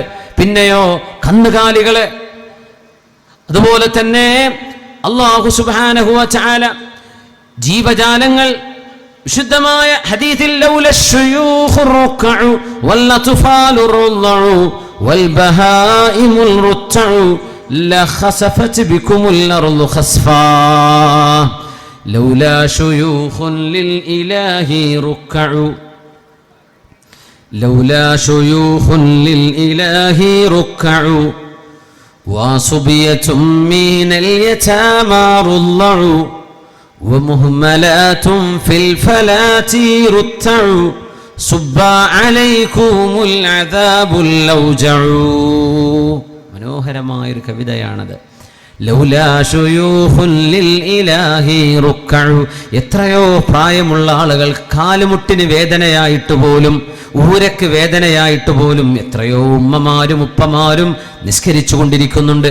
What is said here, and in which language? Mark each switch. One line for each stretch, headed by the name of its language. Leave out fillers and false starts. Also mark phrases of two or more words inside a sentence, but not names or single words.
Malayalam: പിന്നെയോ കന്നുകാലികളെ. അതുപോലെ തന്നെ
Arabic: الله سبحانه وتعالى
Malayalam: ജീവജാലങ്ങൾ വിശുദ്ധമായ ഹദീസിൽ
Arabic: لولا الشيوخ ركع والأطفال رضع والبهائم رتع لخسفت بكم الأرض خسفا لولا شيوخ للإله ركعوا لولا شيوخ للإله ركعوا وصبية من اليتامى رضعوا ومهملات في الفلاة رتعوا صب عليكم العذاب اللوجعوا.
Malayalam: മനോഹരമായൊരു കവിതയാണത്.
Arabic: لولا شيوخ للإله ركع,
Malayalam: എത്രയോ പ്രായമുള്ള ആളുകൾ കാലുമുട്ടിന് വേദനയായിട്ട് പോലും, ഊരക്ക് വേദനയായിട്ട് പോലും എത്രയോ ഉമ്മമാരും ഉപ്പമാരും നിസ്കരിച്ചു കൊണ്ടിരിക്കുന്നുണ്ട്.